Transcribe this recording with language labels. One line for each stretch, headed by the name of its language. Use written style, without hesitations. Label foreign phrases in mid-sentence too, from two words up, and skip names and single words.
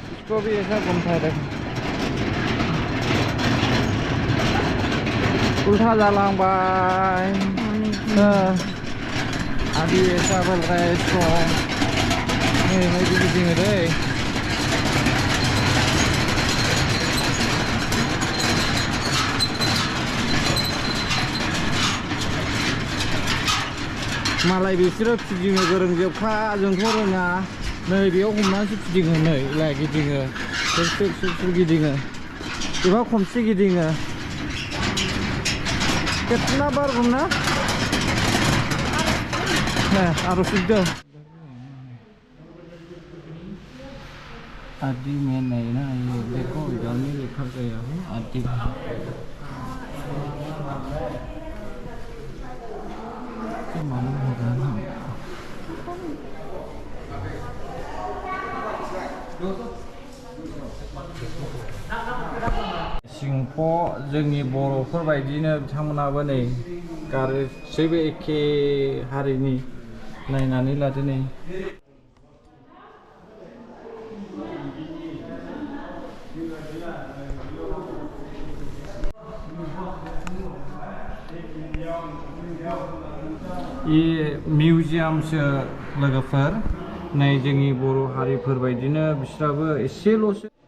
Hindi: को भी ऐसा घूमता है देखो उल्टा
Bodo: जालांग बाय
Hindi: अभी ऐसा बोल रहा है इसको नहीं
Bodo: गिदिङो दै मालाय बिसोरो फिदिंनो गोरोंजोबखा जोंथ' रोङा नै बेयाव हमनानैसो फिदिङो नै लाय गिदिङो सुर गिदिङो एबा खनसे गिदिङो
Hindi: कितना बार घूमना है आरो सिद्धो आदि में नहीं ना ये देखो इधर में लिखा गया है आदि क्या मालूम होगा ना
Bodo: सिंह जोंनि बर'फोर बायदिनो बिथांमोनाबो नै गासैबो एखे हारिनि नायनानै लादो नै ये मिउजियामसो लोगोफोर नै जोंनि बर' हारिफोर बायदिनो बिस्राबो एसेल'सो